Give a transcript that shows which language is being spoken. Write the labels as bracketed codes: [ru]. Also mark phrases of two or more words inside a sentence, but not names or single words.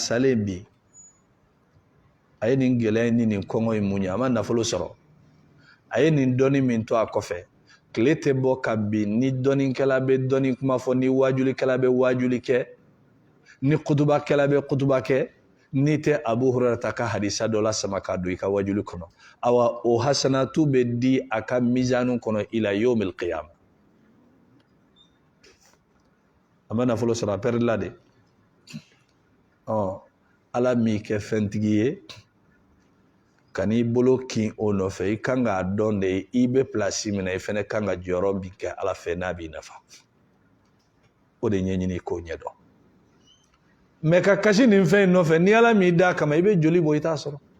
[bm] salen bi a ye nin gɛlɛya ni nin kɔngɔ in mun ye a ma nafolo sɔrɔ a ye nin dɔnni min to a kɔfɛ tile tɛ bɔ ka bin ni dɔnnikɛla bɛ dɔnni kuma fɔ ni wajulikɛla bɛ wajuli kɛ ni kutubakɛla bɛ kutuba kɛ n'i tɛ Abu Hurairata ka hadisa dɔ la sama ka don i ka wajuli kɔnɔ awa o hasanatu bɛ di a ka mizanu kɔnɔ [ar] إلى يوم القيامة [bm] a ma nafolo sɔrɔ a pɛrɛdi la de ala m'i kɛ fɛntigi ye ka n'i bolo kin o nɔfɛ i kan k'a dɔn de i bɛ place min na i fana kan ka jɔyɔrɔ min kɛ ala fɛ n'a b'i nafa o de ɲɛɲini k'o ɲɛdɔn mais ka kasi nin fɛn in nɔfɛ ni ala m'i da kama i bɛ joli bɔ i t'a sɔrɔ